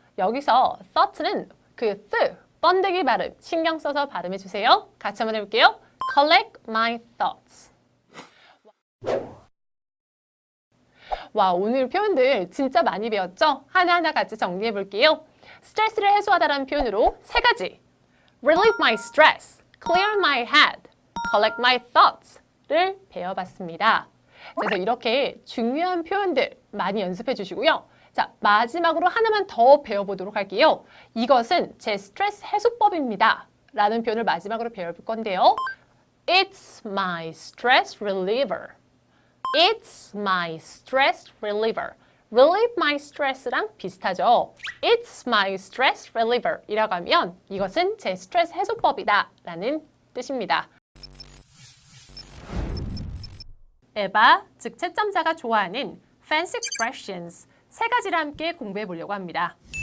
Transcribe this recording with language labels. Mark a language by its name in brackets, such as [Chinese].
[Korean] 여기서 thought는 그 번데기 발음 신경 써서 발음해 주세요. 같이 한번 해볼게요. [English] collect my thoughts. [Korean] 와, 오늘 표현들 진짜 많이 배웠죠? 하나하나 같이 정리해 볼게요. 스트레스를 해소하다라는 표현으로 세 가지. [English] relieve my stress, clear my head, collect my thoughts를 [Korean] 배워봤습니다. 그래서 이렇게 중요한 표현들 많이 연습해 주시고요. 자, 마지막으로 하나만 더 배워보도록 할게요. 이것은 제 스트레스 해소법입니다 라는 표현을 마지막으로 배워볼 건데요. [English] It's my stress reliever. It's my stress reliever. [Korean] relieve my stress랑 비슷하죠. [English] It's my stress reliever [Korean] 이라고 하면 이것은 제 스트레스 해소법이다 라는 뜻입니다. 에바, 즉 채점자가 좋아하는 fancy expressions 세 가지를 함께 공부해 보려고 합니다.